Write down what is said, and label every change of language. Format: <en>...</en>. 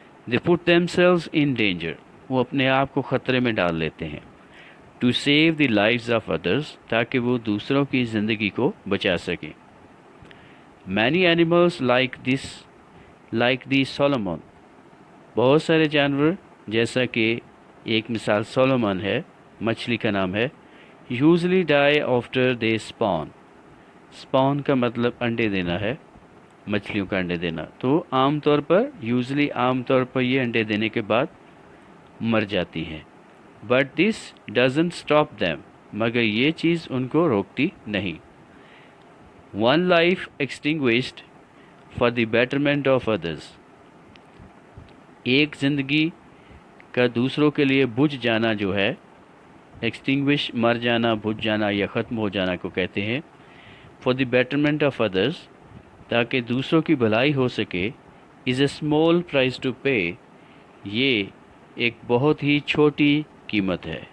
<en>They put themselves in danger.</en> <ur>وہ اپنے آپ کو خطرے میں ڈال لیتے ہیں.</ur> <en>To save the lives of others.</en> <ur>تاکہ وہ دوسروں کی زندگی کو بچا سکیں.</ur> <en>Many animals like the Solomon.</en> <ur>بہت سارے جانور جیسا کہ ایک مثال سولومن ہے، مچھلی کا نام ہے.</ur> <en>Usually die after they spawn.</en> <ur>spawn کا مطلب انڈے دینا ہے، مچھلیوں کا انڈے دینا. تو عام طور پر عام طور پر یہ انڈے دینے کے بعد مر جاتی ہیں.</ur> <en>But this doesn't stop them.</en> <ur>مگر یہ چیز ان کو روکتی نہیں.</ur> <en>One life extinguished for the betterment of others.</en> <ur>ایک زندگی کا دوسروں کے لیے بجھ جانا جو ہے، ایکسٹنگوش مر جانا، بجھ جانا یا ختم ہو جانا کو کہتے ہیں.</ur> <en>for the betterment of others</en> <ur>تاکہ دوسروں کی بھلائی ہو سکے.</ur> <en>Is a small price to pay.</en> <ur>یہ ایک بہت ہی چھوٹی قیمت ہے.</ur>